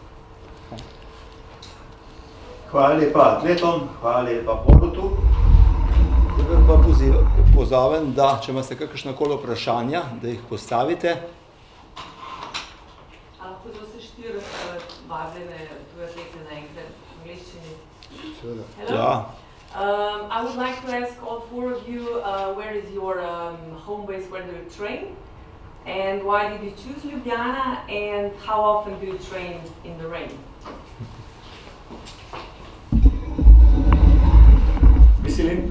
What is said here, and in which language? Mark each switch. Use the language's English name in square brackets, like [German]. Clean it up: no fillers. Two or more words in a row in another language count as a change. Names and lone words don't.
[Slovenian] Hvala lepa atletom, hvala lepa Borutu. Zdaj pa pozovem, da če imate kakšnakoli vprašanja, da jih postavite. Lahko za vse 4 vabljene tuje atlete naenkrat v angleščini. Seveda. Ja. [English] I would like to ask all 4 of you, where is your home base, where do you train? And why did you choose Ljubljana? And how often do you train in the rain? [Slovenian] Veselin?